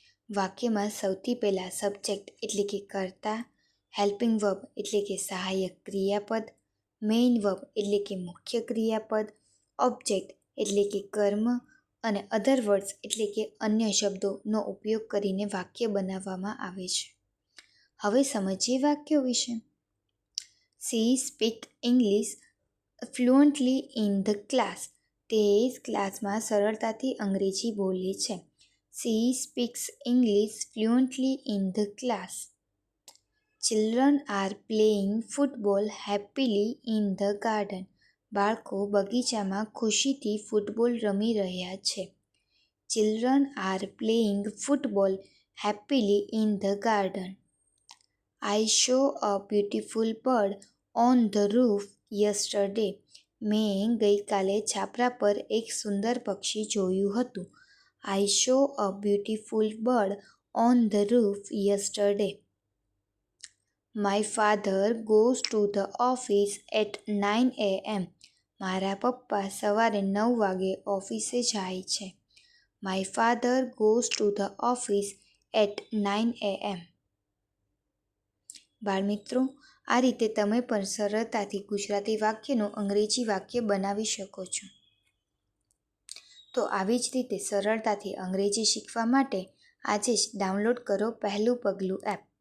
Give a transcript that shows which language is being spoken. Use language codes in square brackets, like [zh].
[gu] વાક્યમાં સૌથી પહેલાં સબ્જેક્ટ એટલે કે કર્તા, હેલ્પિંગ વર્બ એટલે કે સહાયક ક્રિયાપદ, મેઇન વર્બ એટલે કે મુખ્ય ક્રિયાપદ, ઓબ્જેક્ટ એટલે કે કર્મ અને અધર વર્ડ્સ એટલે કે અન્ય શબ્દોનો ઉપયોગ કરીને વાક્ય બનાવવામાં આવે છે. હવે સમજીએ વાક્યો વિશે. [en] She speaks English fluently in the class. [gu] તે ક્લાસમાં સરળતાથી અંગ્રેજી બોલે છે. [en] She speaks English fluently in the class. Children are playing football happily in the garden. [gu] બાળકો બગીચામાં ખુશીથી ફૂટબોલ રમી રહ્યા છે. [en] Children are playing football happily in the garden. I saw a beautiful bird on the roof yesterday. [gu] મેં ગઈકાલે છાપરા પર એક સુંદર પક્ષી જોયું હતું. [en] I saw a beautiful bird on the roof yesterday. My father goes to the office at 9 a.m. [gu] મારા પપ્પા સવારે 9 વાગે ઓફિસે જાય છે. [en] My father goes to the office at 9 a.m. [gu] બાળમિત્રો, આ રીતે તમે પણ સરળતાથી ગુજરાતી વાક્યનું અંગ્રેજી વાક્ય બનાવી શકો છો. તો આવી જ રીતે સરળતાથી અંગ્રેજી શીખવા માટે આજે જ ડાઉનલોડ કરો પહેલું પગલું એપ.